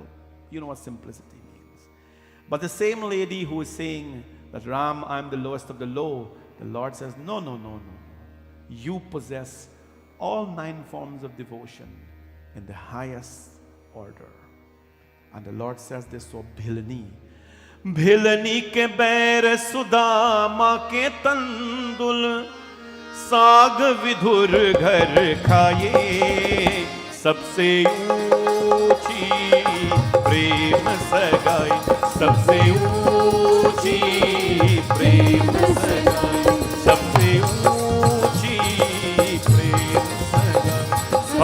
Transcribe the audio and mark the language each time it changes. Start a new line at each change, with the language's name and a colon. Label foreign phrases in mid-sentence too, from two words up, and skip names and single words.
English: You know what simplicity means. But the same lady who is saying that, Ram, I'm the lowest of the low, the Lord says, no, no, no, no. You possess all 9 forms of devotion in the highest order. And the Lord says this, so Bhilani.
Hindi: भीलनी के बेर सुदामा के तंदुल, साग विधुर घर खाए, सबसे ऊंची प्रेम सगाई, सबसे ऊंची प्रेम सगाई, सबसे ऊंची प्रेम सगाई।